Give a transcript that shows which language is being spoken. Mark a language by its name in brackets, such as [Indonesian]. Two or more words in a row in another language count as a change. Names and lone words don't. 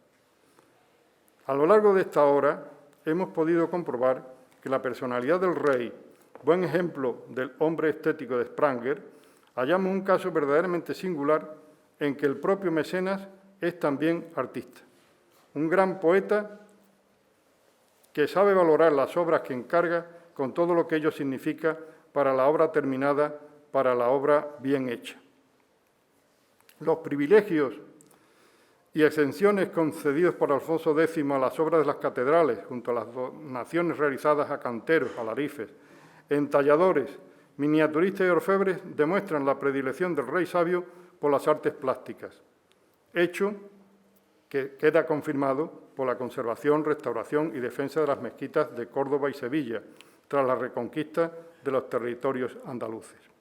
[Spanish] A lo largo de esta obra hemos podido comprobar que la personalidad del rey, buen ejemplo del hombre estético de Spranger, hallamos un caso verdaderamente singular en que el propio mecenas es también artista, un gran poeta que sabe valorar las obras que encarga con todo lo que ello significa para la obra terminada, para la obra bien hecha. Los privilegios y exenciones concedidos por Alfonso X a las obras de las catedrales, junto a las donaciones realizadas a canteros, alarifes, entalladores, miniaturistas y orfebres, demuestran la predilección del rey sabio por las artes plásticas, hecho que queda confirmado por la conservación, restauración y defensa de las mezquitas de Córdoba y Sevilla, tras la reconquista de los territorios andaluces.